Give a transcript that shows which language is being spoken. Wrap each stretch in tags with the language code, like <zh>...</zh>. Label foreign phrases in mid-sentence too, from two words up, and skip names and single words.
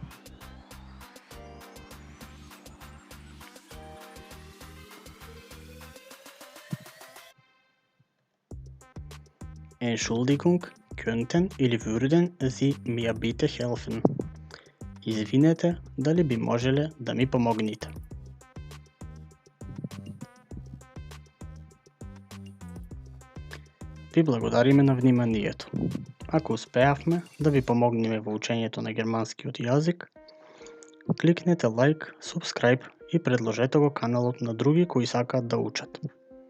<de>Entschuldigung, könnten или würden Sie mir bitte helfen?</de> <mk>Извинете, дали би можеле да ми помогнете? Ви благодариме на вниманието. Ако успеавме да ви помогнеме во учењето на германскиот јазик, кликнете лайк, субскрайб и предложете го каналот на други кои сакаат да учат.</mk>